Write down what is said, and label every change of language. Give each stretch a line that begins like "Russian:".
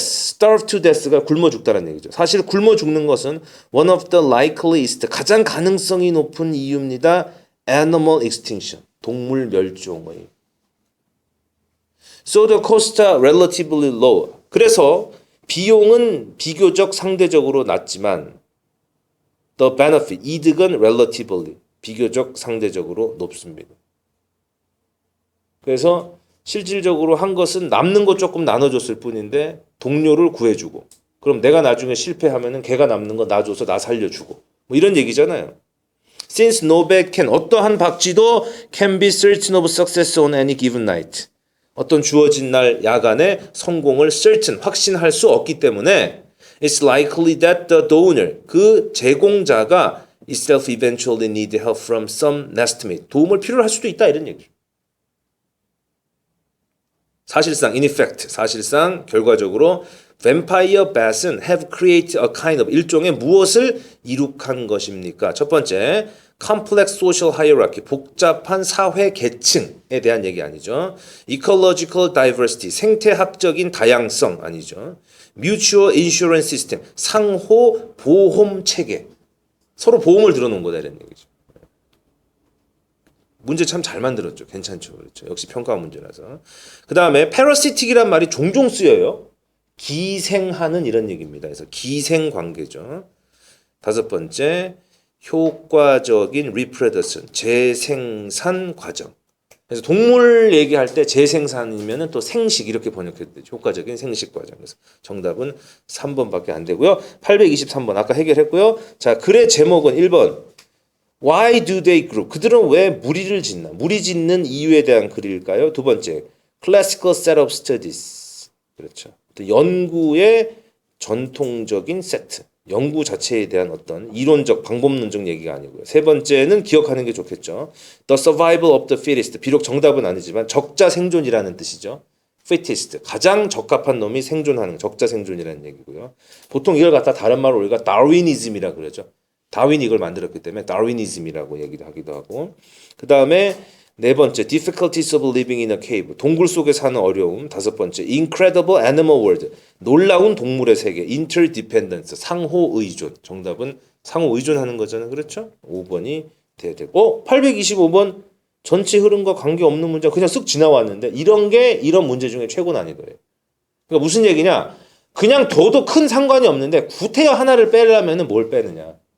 English: Starve to death
Korean: 가 굶어 죽다라는 얘기죠. 사실 굶어 죽는 것은
English: one of the likeliest,
Korean: 가장 가능성이 높은 이유입니다.
English: Animal extinction.
Korean: 동물 멸종의.
English: So the costs are relatively low.
Korean: 그래서 비용은 비교적 상대적으로 낮지만
English: the benefit,
Korean: 이득은 relatively, 비교적 상대적으로 높습니다. 그래서 실질적으로 한 것은 남는 것 조금 나눠줬을 뿐인데 동료를 구해주고 그럼 내가 나중에 실패하면은 걔가 남는 거 놔줘서 나 살려주고 뭐 이런 얘기잖아요.
English: Since no bet can,
Korean: 어떠한 박쥐도
English: can be certain of success on any given night.
Korean: 어떤 주어진 날 야간에 성공을
English: certain,
Korean: 확신할 수 없기 때문에
English: it's likely that the donor,
Korean: 그 제공자가
English: itself eventually need help from some estimate.
Korean: 도움을 필요로 할 수도 있다 이런 얘기죠. 사실상
English: in effect,
Korean: 사실상 결과적으로 vampire bat은
English: have created a kind of
Korean: 일종의 무엇을 이룩한 것입니까? 첫 번째,
English: complex social hierarchy,
Korean: 복잡한 사회 계층에 대한 얘기 아니죠.
English: ecological diversity,
Korean: 생태학적인 다양성 아니죠.
English: mutual insurance system,
Korean: 상호 보험 체계, 서로 보험을 들어놓은 거다 이런 얘기죠. 문제 참 잘 만들었죠. 괜찮죠. 그렇죠. 역시 평가 문제라서. 그 다음에 parasitic이란 말이 종종 쓰여요. 기생하는 이런 얘기입니다. 그래서 기생 관계죠. 다섯 번째, 효과적인 reproduction, 재생산 과정. 그래서 동물 얘기할 때 재생산이면은 또 생식 이렇게 번역해도 되죠. 효과적인 생식 과정. 그래서 정답은 3번밖에 안 되고요. 823번 아까 해결했고요. 자, 글의 제목은 1번.
English: Why do they group?
Korean: 그들은 왜 무리를 짓나? 무리 짓는 이유에 대한 글일까요? 두 번째,
English: classical set of studies.
Korean: 그렇죠. 연구의 전통적인 세트. 연구 자체에 대한 어떤 이론적, 방법론적 얘기가 아니고요. 세 번째는 기억하는 게 좋겠죠.
English: The survival of the fittest.
Korean: 비록 정답은 아니지만 적자 생존이라는 뜻이죠.
English: fittest.
Korean: 가장 적합한 놈이 생존하는 적자 생존이라는 얘기고요. 보통 이걸 갖다 다른 말로 우리가 다윈이즘이라 그러죠. 다윈이 이걸 만들었기 때문에 다윈이즘이라고 얘기도 하기도 하고. 그 다음에 네 번째,
English: difficulties of living in a cave.
Korean: 동굴 속에 사는 어려움. 다섯 번째,
English: incredible animal world.
Korean: 놀라운 동물의 세계. interdependence. 상호 의존. 정답은 상호 의존하는 거잖아요. 그렇죠? 5번이 돼야 되고. 825번 전체 흐름과 관계없는 문제 그냥 쓱 지나왔는데 이런 게 이런 문제 중에 최고 난이도예요. 그러니까 무슨 얘기냐? 그냥 둬도 큰 상관이 없는데 구태여 하나를 빼려면 뭘 빼느냐?